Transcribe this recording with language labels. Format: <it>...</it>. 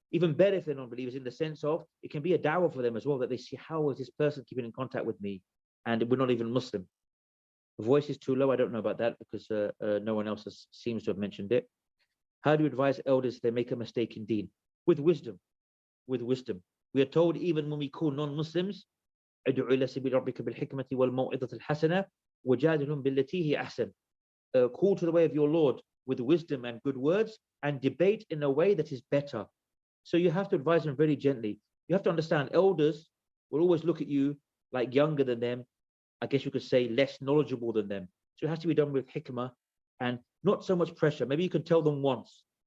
<en>Even better if they're non-believers, in the sense of it can be a dawah for them as well, that they see, how is this person keeping in contact with me? And we're not even Muslim. The voice is too low, I don't know about that, because no one else seems to have mentioned it. How do you advise elders if they make a mistake in deen? With wisdom, with wisdom. We are told even when we call non-Muslims,</en> <ar>ادعو إلى سبيل ربك بالحكمة والموعظة الحسنة وجادلهم بالتي هي أحسن.</ar> <en>Call to the way of your Lord with wisdom and good words, and debate in a way that is better. So you have to advise them very gently. You have to understand, elders will always look at you like younger than them, I guess you could say less knowledgeable than them. So it has to be done with hikmah and not so much pressure. Maybe you can tell them once.</en>